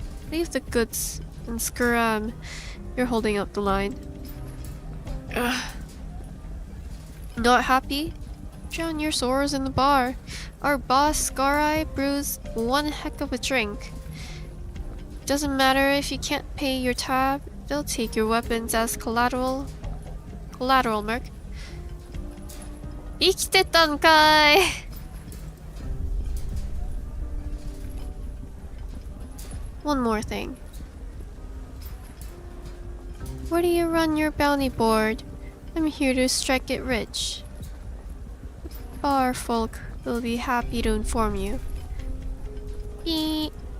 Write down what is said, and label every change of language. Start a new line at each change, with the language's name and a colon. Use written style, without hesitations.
English: Leave the goods and scram. You're holding up the line. Ugh. Not happy? Drown your sores in the bar. Our boss, Scar Eye, brews one heck of a drink. Doesn't matter if you can't pay your tab, they'll take your weapons as collateral. Collateral, Merc.
Japanese: 生きてたんかい
English: One more thing. Where do you run your bounty board? I'm here to strike it rich. Bar folk will be happy to inform you. Beep.